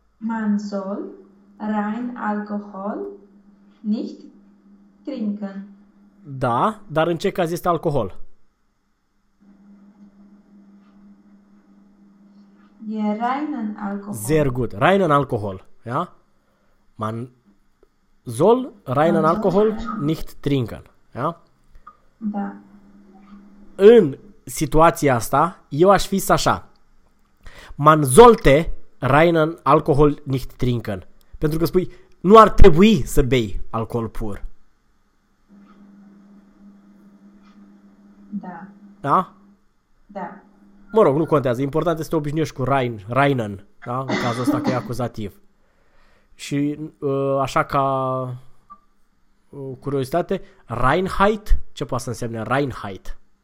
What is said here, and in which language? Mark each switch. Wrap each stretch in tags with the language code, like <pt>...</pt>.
<de>Man soll rein Alkohol nicht trinken.</de> <ro>Da, dar în ce caz este alcool?</ro> <de>E reinen Sehr Alkohol. gut. Reinen Alkohol. Ja? Man soll reinen Man soll Alkohol reinen. nicht trinken. Ja?</de> <ro>Da. În situația asta, eu aș fi așa.</ro> <de>Man sollte reinen Alkohol nicht trinken.</de> <ro>Pentru că spui, nu ar trebui să bei alcool pur. Da. Da? Da. Mă rog, nu contează. Important este să te obișnuiești cu Rainen, da? În cazul ăsta că e acuzativ. Și așa ca curiozitate, Reinheit, ce poate să însemne Reinheit?</ro>